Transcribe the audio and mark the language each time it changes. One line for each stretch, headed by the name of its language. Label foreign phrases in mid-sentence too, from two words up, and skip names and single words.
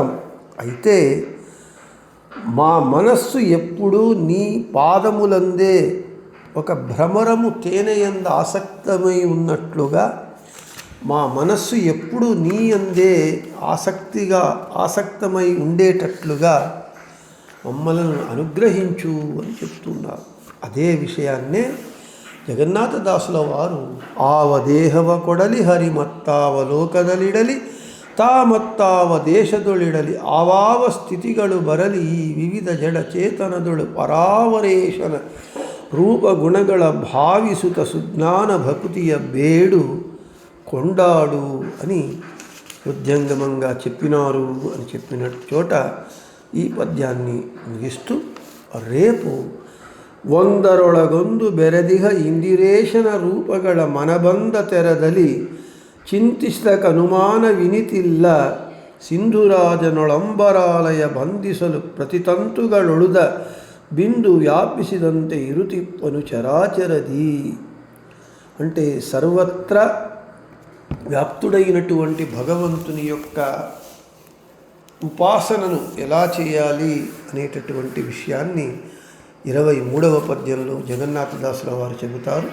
Telugu: అయితే మా మనస్సు ఎప్పుడూ నీ పాదములందే ఒక భ్రమరము తేనెయంద ఆసక్తమై ఉన్నట్లుగా మా మనస్సు ఎప్పుడు నీ అందే ఆసక్తమై ఉండేటట్లుగా మమ్మల్ని అనుగ్రహించు అని చెప్తున్నారు. అదే విషయాన్నే జగన్నాథదాసుల వారు
Kannada: ಆವದೇಹವ ಕೊಡಲಿ ಹರಿಮತ್ತಾವಲೋಕದಲಿಡಲಿ ತಾಮತ್ತಾವ ದೇಶದೊಳಿಡಲಿ ಆವಾವ ಸ್ಥಿತಿಗಳು ಬರಲಿ ಈ ವಿವಿಧ ಜಡಚೇತನದೊಳು ಪರಾವರೇಶನ ರೂಪಗುಣಗಳ ಭಾವಿಸುತ್ತ ಸುಜ್ಞಾನ ಭಕ್ತಿಯ ಬೇಡು కొండాడు
Telugu: అని హృద్యంగమంగా చెప్పినారు అని చెప్పిన చోట ఈ పద్యాన్ని ముగిస్తూ రేపు
Kannada: ಒಂದರೊಳಗೊಂದು ಬೆರೆದಿಹ ಇಂದಿರೇಶನ ರೂಪಗಳ ಮನಬಂದ ತೆರದಲ್ಲಿ ಚಿಂತಿಸಿದಕನುಮಾನ ವಿನಿತಿಲ್ಲ ಸಿಂಧುರಾಜನೊಳಂಬರಾಲಯ ಬಂಧಿಸಲು ಪ್ರತಿತಂತುಗಳೊಳುದ ಬಿಂದು ವ್ಯಾಪಿಸಿದಂತೆ ಇರುತಿಪ್ಪನು ಚರಾಚರದಿ.
Telugu: అంటే సర్వత్రా వ్యాప్తుడైనటువంటి భగవంతుని యొక్క ఉపాసనను ఎలా చేయాలి అనేటటువంటి విషయాన్ని 23వ పద్యంలో జగన్నాథదాసుల వారు చెబుతారు.